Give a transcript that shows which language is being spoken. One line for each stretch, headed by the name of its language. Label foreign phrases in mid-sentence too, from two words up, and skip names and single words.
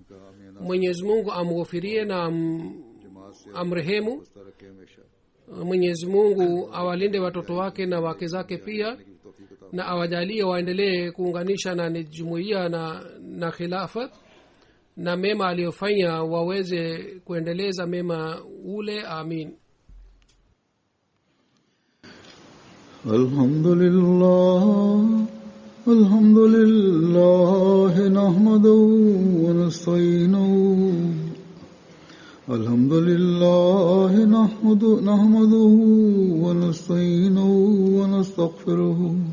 Swahili: Mwenyezi Mungu amghofirie na amrehemu. Mwenyezi Mungu awalinde watoto wake na wake zake pia, na awajalie waendelee kuunganisha na jumuiya na khilafa, na mema aliyofanya waweze kuendeleza mema ule. Amin.
Arabic: الحمد لله نحمده ونستعينه الحمد لله نحمده ونستعينه ونستغفره